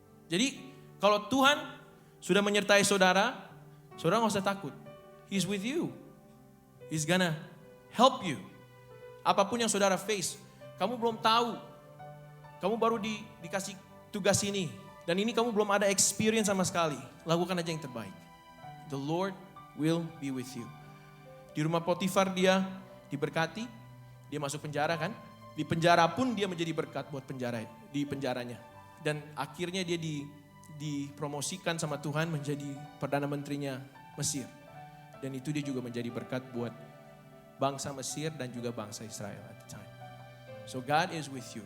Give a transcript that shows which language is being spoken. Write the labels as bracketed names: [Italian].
[Indonesian] Jadi, kalau Tuhan sudah menyertai saudara nggak usah takut. [English] He's with you. He's gonna help you. [Indonesian] Apapun yang saudara face, kamu belum tahu. Kamu baru dikasih tugas ini. Dan ini kamu belum ada experience sama sekali. Lakukan aja yang terbaik. [English] The Lord will be with you. [Indonesian] Di rumah Potifar dia diberkati. Dia masuk penjara kan. Di penjara pun dia menjadi berkat buat di penjaranya. Dan akhirnya dia dipromosikan sama Tuhan menjadi Perdana Menterinya Mesir. Dan itu dia juga menjadi berkat buat bangsa Mesir dan juga bangsa Israel [English] at the time. So God is with you.